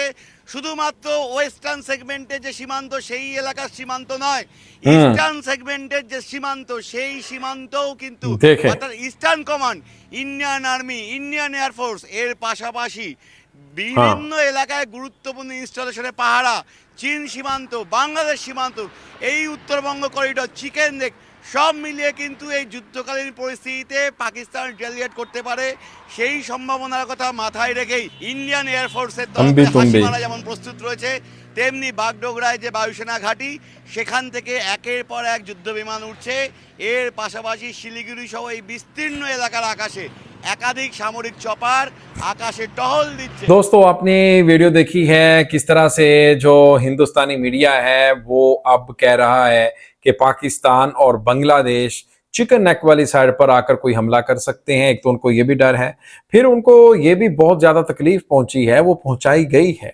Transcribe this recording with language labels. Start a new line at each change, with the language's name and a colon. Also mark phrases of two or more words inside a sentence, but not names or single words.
Bangla: শুধুমাত্র
English: western segment's
Bangla: যে সীমান্ত, সেই এলাকার সীমান্ত নয়, ইস্টার্ন সেগমেন্টের যে সীমান্ত, সেই সীমান্তও কিন্তু অর্থাৎ ইস্টার্ন কমান্ড, ইন্ডিয়ান আর্মি, ইন্ডিয়ান এয়ারফোর্স এর পাশাপাশি বিভিন্ন এলাকায় গুরুত্বপূর্ণ ইনস্টলেশনে পাহারা, চীন সীমান্ত, বাংলাদেশ সীমান্ত, এই উত্তরবঙ্গ করিডোর, চিকেন নেক, সব মিলিয়ে কিন্তু এই যুদ্ধকালীন পরিস্থিতিতে পাকিস্তান রিটালিয়েট করতে পারে। সেই সম্ভাবনার কথা মাথায় রেখেই ইন্ডিয়ান এয়ারফোর্সের তরফে হাসিমারা যেমন প্রস্তুত রয়েছে, তেমনি বাগডোগরায় যে বায়ুসেনা ঘাঁটি, সেখান থেকে একের পর এক যুদ্ধ বিমান উঠছে। এর পাশাপাশি শিলিগুড়ি সহ এই বিস্তীর্ণ এলাকার আকাশে একাধিক সামরিক চপার আকাশে টহল দিচ্ছে।
Hindi: दोस्तों, आपने वीडियो देखी है किस तरह से जो हिंदुस्तानी मीडिया है वो अब कह रहा है कि पाकिस्तान और बांग्लादेश चिकन नेक वाली साइड पर आकर कोई हमला कर सकते हैं। एक तो उनको ये भी डर है, फिर उनको ये भी बहुत ज्यादा तकलीफ पहुंची है, वो पहुंचाई गई है।